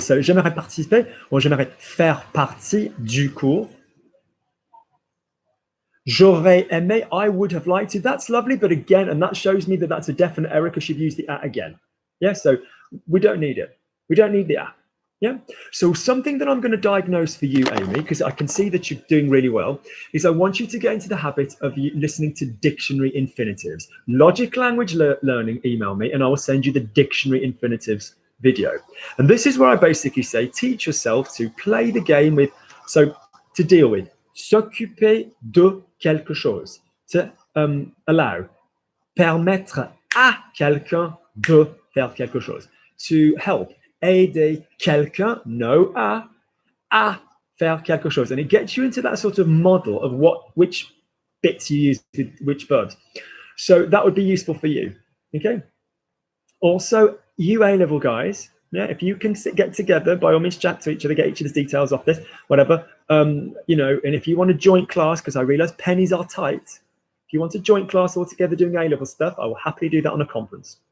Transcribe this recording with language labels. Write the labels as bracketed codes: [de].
[fr] So, j'aimerais participer, or j'aimerais faire partie du cours. J'aurais aimé, [en] I would have liked to. That's lovely, but again, and that shows me that that's a definite error because you've used the a again. Yeah, so we don't need it. We don't need the a. Yeah. So something that I'm going to diagnose for you, Amy, because I can see that you're doing really well, is I want you to get into the habit of listening to dictionary infinitives. Logic Language Learning, email me, and I will send you the dictionary infinitives video. And this is where I basically say, teach yourself to play the game with, so to deal with, [fr] s'occuper de quelque chose, [en] to allow, [fr] permettre à quelqu'un de faire quelque chose, [en] to help, [fr] aider quelqu'un, [en] no [fr] à faire quelque chose. [en] And it gets you into that sort of model of which bits you use with which verbs. So that would be useful for you, okay? Also, you A-level guys, yeah, if you can get together, by all means chat to each other, get each other's details off this, whatever, you know, and if you want a joint class, because I realize pennies are tight, if you want a joint class all together doing A-level stuff, I will happily do that on a conference.